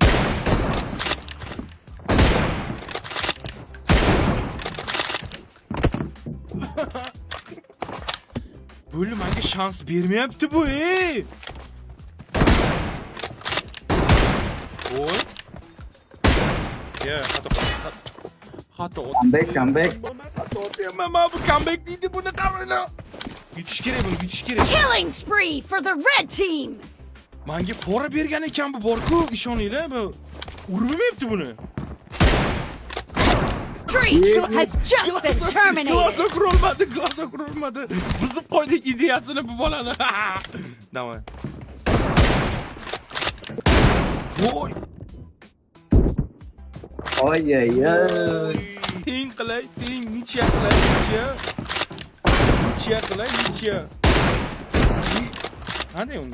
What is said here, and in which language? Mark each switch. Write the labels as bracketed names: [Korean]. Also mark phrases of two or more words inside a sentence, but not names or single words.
[Uzbek] Böyle menga şans bermayapti bu, ey. Oy. Ya, xato. Comeback. Mama bu comeback deydi, buni qaranglar. Yutish kerak, buni yutish kerak. [English] Killing spree for the red team. [Uzbek] Menga pora bergan ekan bu, bor-ku, ishoninglar, bu urmayapti buni. [English] Streak has just been terminated. [Uzbek] Glazok urolmadi. Buzib qo'ydik ideyasini bu bolani. Davay. Voy. Oy. Teng qilay, nicha. Qanday unga?